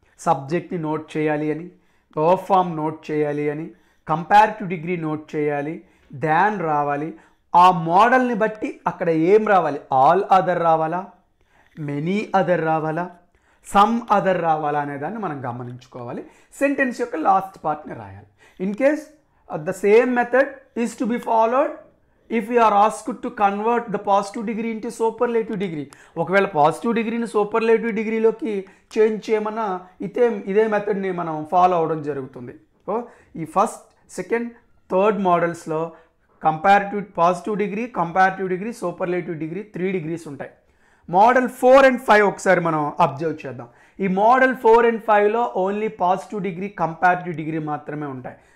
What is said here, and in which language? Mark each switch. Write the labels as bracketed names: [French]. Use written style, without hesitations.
[Telugu] సబ్జెక్ట్ని నోట్ చేయాలి అని, వర్బ్ ఫామ్ నోట్ చేయాలి అని, కంపారిటివ్ డిగ్రీ నోట్ చేయాలి, దాన్ రావాలి. ఆ మోడల్ని బట్టి అక్కడ ఏం రావాలి, ఆల్ అదర్ రావాలా, మెనీ అదర్ రావాలా, సమ్ అదర్ రావాలా అనే దాన్ని మనం గమనించుకోవాలి. సెంటెన్స్ యొక్క లాస్ట్ పార్ట్ని రాయాలి. [English] In case the same method is to be followed if we are asked to convert the positive degree into superlative degree. [Telugu] ఒకవేళ పాజిటివ్ డిగ్రీని సూపర్లేటివ్ డిగ్రీలోకి చేంజ్ చేయమన్నా ఇదే మెథడ్ని మనం ఫాలో అవ్వడం జరుగుతుంది. సో ఈ first, second, third మోడల్స్లో comparative positive degree, comparative degree, superlative degree 3 degrees ఉంటాయి. Model 4 and 5 ఒకసారి మనం అబ్జర్వ్ చేద్దాం. ఈ model 4 and 5లో only positive degree, comparative degree మాత్రమే ఉంటాయి.